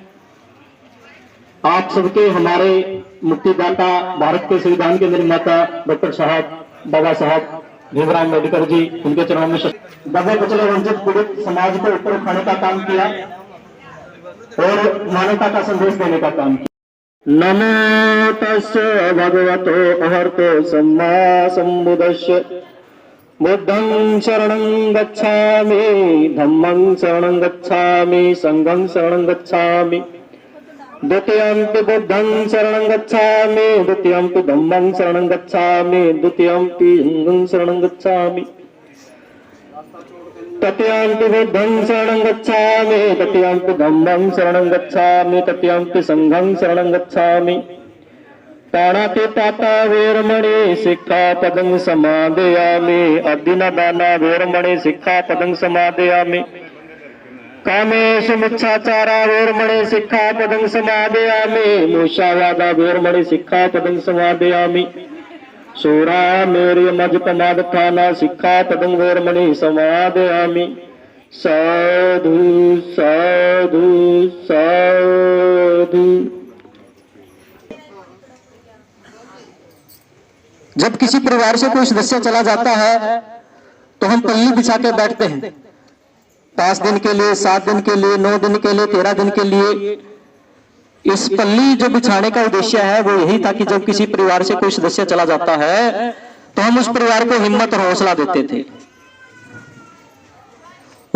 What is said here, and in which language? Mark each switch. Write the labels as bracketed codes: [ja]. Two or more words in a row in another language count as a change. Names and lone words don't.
[hi] आप सबके हमारे मुक्तिदाता, भारत के संविधान के निर्माता डॉक्टर साहब बाबा साहब भीमराव अम्बेडकर जी, उनके चरणों में दबे कुचले वंचित पीड़ित समाज को ऊपर उठाने का काम किया और मानवता का संदेश देने का काम किया। [pi] नमो तस्से भगवतो अहर्तो सम्मा सम्बुद्धस्य। बुद्धं शरणं गच्छामि, धम्मं शरणं गच्छामि, संघं शरणं गच्छामि। द्वितीयंपि बुद्धं शरणं गच्छामि, द्वितीयंपि धम्मं शरणं गच्छामि, द्वितीयंपि संघं शरणं गच्छामि। तृतीयंपि बुद्धं शरणं गच्छामि, तृतीयंपि धम्मं शरणं गच्छामि, तृतीयंपि संघं शरणं गच्छामि। प्राणातिपाता वेरमणि सिक्खापदं समादयामि। अद्यनदाना वेरमणि सिक्खापदं समादयामि। कामेषु मिच्छाचारा वेरमणि सिक्खापदं समादयामि। मूषावादा वेरमणि सिक्खापदं समादयामि। सूरा मेरी मजपमादथाना सिक्खापदं वेरमणि समादयामि। साधु साधु साधु। [hi] जब किसी परिवार से कोई सदस्य चला जाता है तो हम पल्ली बिछा के बैठते हैं, 5 दिन के लिए, 7 दिन के लिए, 9 दिन के लिए, 13 दिन के लिए। इस पल्ली जो बिछाने का उद्देश्य है वो यही था कि जब किसी परिवार से कोई सदस्य चला जाता है तो हम उस परिवार को हिम्मत और हौसला देते थे।